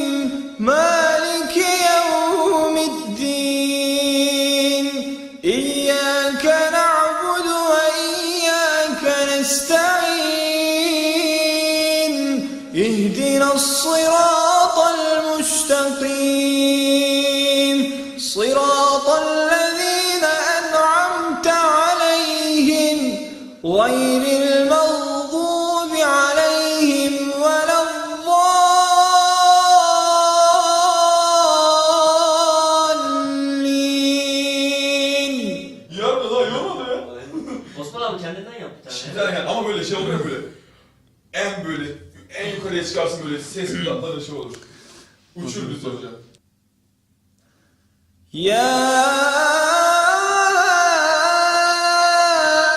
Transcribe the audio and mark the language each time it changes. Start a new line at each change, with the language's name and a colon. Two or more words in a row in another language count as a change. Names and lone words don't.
Arabic: مالك يوم الدين. إياك نعبد وإياك نستعين. اهدنا الصراط المستقيم. Sıratal غير المغضوب عليهم ولا الضالين.
Turkish: Yarın da yormadı ya. Osman abi kendinden yap bir tane. Şimdi yani ama böyle şey oluyor böyle. En yukarıya çıkarsın böyle ses kulakları şey olur. Uçur bizi hocam. Ya